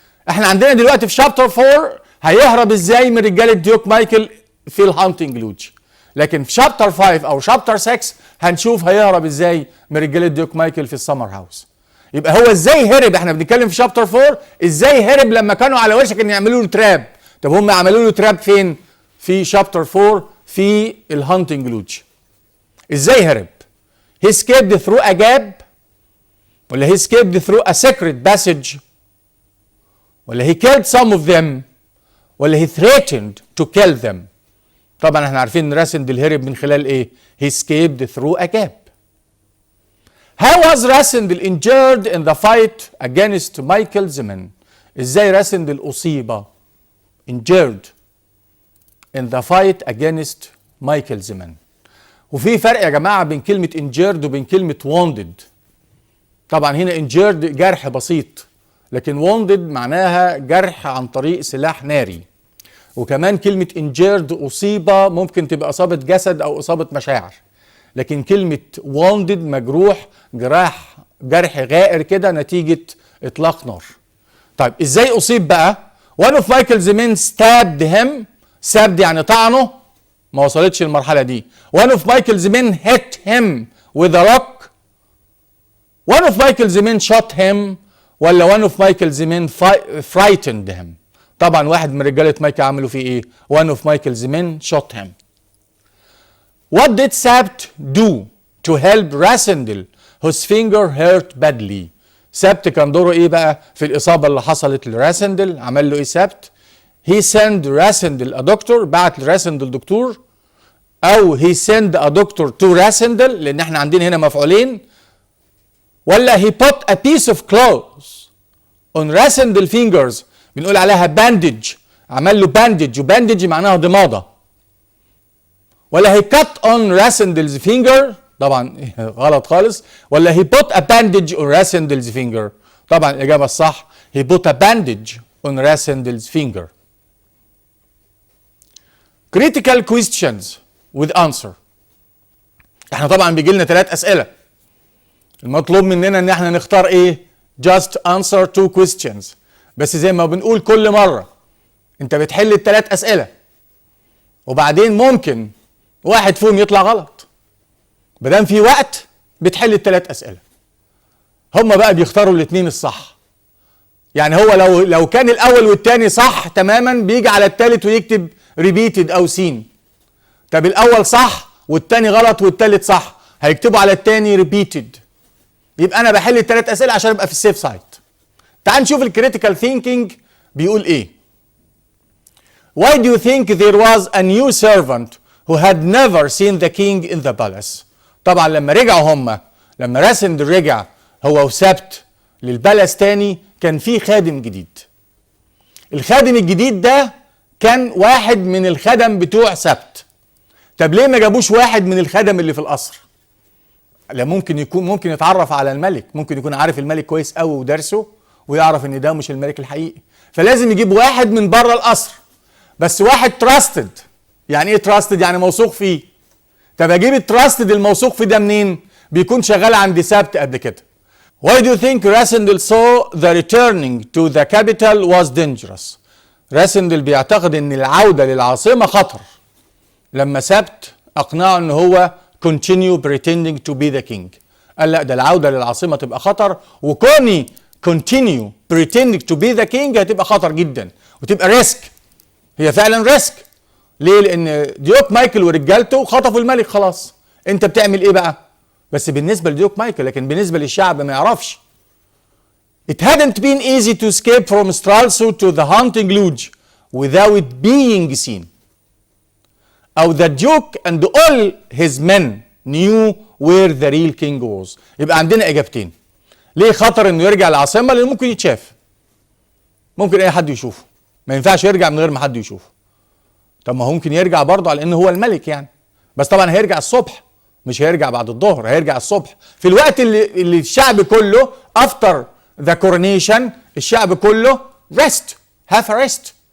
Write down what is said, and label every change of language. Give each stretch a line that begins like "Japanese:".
Arabic: احنا عندنا دلوقتي في شابتر 4 هيهرب ازاي من رجالة ديوك مايكل في الهانتنج لوج، لكن في شابتر 5 او شابتر 6 هنشوف هيهرب ازاي من رجالة ديوك مايكل في السمر هاوس. يبقى هو ازاي هرب؟ احنا بنتكلم في شابتر 4 ازاي هرب لما كانوا على وشك ان يعملوا له تراب. طب هم عملوا له تراب فين؟ في شابتر 4 في الهانتنج لوج. ازاي هرب؟
English: he escaped through a gap ولا he escaped through a secret passage ولا he killed some of them ولا he threatened to kill them.
Arabic: طبعا احنا عارفين ان راسندل هرب من خلال ايه؟
English: he escaped through a gap.
Arabic: How was راسندل injured
English: in the fight against Michael's men؟
Arabic: ازاي راسندل اصيب injured in the fight against Michael's men؟ وفي فرق يا جماعه بين كلمه injured وبين كلمه wounded. طبعا هنا injured جرح بسيط، لكن wounded معناها جرح عن طريق سلاح ناري. وكمان كلمه injured اصيب ممكن تبقى اصابه جسد او اصابه مشاعر، لكن كلمه wounded مجروح، جرح غائر كده نتيجه اطلاق نار. طيب ازاي اصيب بقى؟
English: one of Michael's men stabbed him.
Arabic: stabbed يعني طعنه، ما وصلتش المرحله دي.
English: one of Michael's men hit him with a rock. one of Michael's men shot him ولا one of Michael's men frightened him.
Arabic: طبعا واحد من رجاله مايكل عملوا فيه ايه؟
English: one of Michael's men shot him. What did Sabt do to help Rasendel whose finger hurt badly؟
Arabic: سبت كان دوره ايه بقى في الاصابه اللي حصلت لراسندل؟ عمل له ايه سبت؟ he sent راسندل a doctor، بعت لراسندل دكتور، او
English: he sent a doctor to
Arabic: راسندل لان احنا عندنا هنا مفعولين،
English: ولا he put a piece of cloth on Rassendyll fingers بنقول عليها bandage، عمل له bandage،
Arabic: وباندج معناها ضماده،
English: ولا he cut on Rassendyll's finger،
Arabic: طبعا غلط خالص،
English: ولا he put a bandage on Rassendyll's finger.
Arabic: طبعا الإجابة الصح
English: he put a bandage on Rassendyll's finger. Critical questions with answer.
Arabic: احنا طبعا بيجي لنا 3 أسئلة. المطلوب مننا ان احنا نختار ايه؟
English: just answer 2 questions.
Arabic: بس زي ما بنقول كل مرة انت بتحل ال3 أسئلة وبعدين ممكن واحد فيهم يطلع غلط. بدام في وقت بتحل ال3 أسئلة. هم بقى بيختاروا الاثنين الصح. يعني هو لو كان الاول والثاني صح تماما بيجي على الثالث ويكتب ريبيتد او سين. طب الاول صح والثاني غلط والثالث صح، هيكتبوا على الثاني ريبيتد. يبقى انا بحل ال3 أسئلة عشان ابقى في السيف سايد. تعال نشوف الكريتيكال ثينكينج بيقول ايه.
English: Why do you think there was a new servant who had never seen the king in the palace؟
Arabic: طبعا لما رجعوا لما راسندل رجع هو وسبت للبلس تاني كان في خادم جديد. الخادم الجديد ده كان واحد من الخدم بتوع سبت. طب ليه ما جابوش واحد من الخدم اللي في القصر؟ لا ممكن يتعرف على الملك، ممكن يكون عارف الملك كويس قوي ودرسه ويعرف ان ده مش الملك الحقيقي، فلازم يجيب واحد من بره القصر، بس واحد تراستد. يعني ايه تراستد؟ يعني موثوق فيه. طب اجيب التراستد الموثوق فيه ده منين؟ بيكون شغال عند سبت قبل كده.
English: Why do you think Rasendel saw the returning to the capital was dangerous؟
Arabic: راسندل بيعتقد ان العودة للعاصمة خطر لما سبت اقنعه ان هو
English: continue pretending to be the king.
Arabic: قال لا، ده العودة للعاصمة تبقى خطر، وكوني
English: continue pretending to be the king
Arabic: هتبقى خطر جدا وتبقى ريسك. هي فعلا ريسك. ليه؟ لان ديوك مايكل ورجالته خطفوا الملك خلاص. انت بتعمل ايه بقى؟ بس بالنسبة لديوك مايكل، لكن بالنسبة للشعب ما يعرفش.
English: It hadn't been easy to escape from Stralsund to the hunting lodge without being seen. أو the Duke and all his men knew where the real king was.
Arabic: يبقى عندنا إجابتين. ليه خطر إنه يرجع العاصمة؟ لأنه ممكن يتشاف. ممكن أي حد يشوفه. ما ينفعش يرجع من غير ما حد يشوفه. طب ما هو ممكن يرجع برضه على انه هو الملك يعني، بس طبعا هيرجع الصبح، مش هيرجع بعد الظهر، هيرجع الصبح في الوقت اللي الشعب كله
English: after the coronation
Arabic: الشعب كله
English: rest, have a rest.